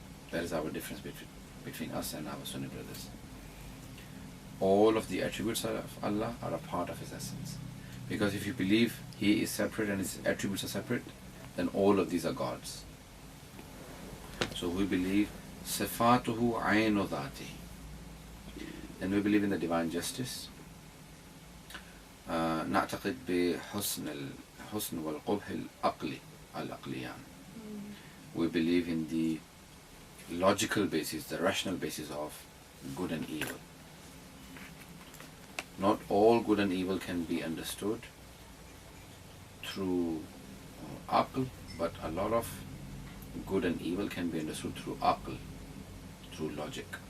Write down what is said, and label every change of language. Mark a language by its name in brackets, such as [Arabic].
[English] That is our difference between us and our Sunni brothers. All of the attributes of Allah are a part of His essence. Because if you believe He is separate and His attributes are separate, then all of these are God's. So we believe Sifatuhu aynu dhatihi. And we believe in the divine justice. [Arabic] نعتقد بحسن والقبح العقليان. [English] We believe in the logical basis, the rational basis of good and evil. Not all good and evil can be understood through aql, but a lot of good and evil can be understood through aql, through logic.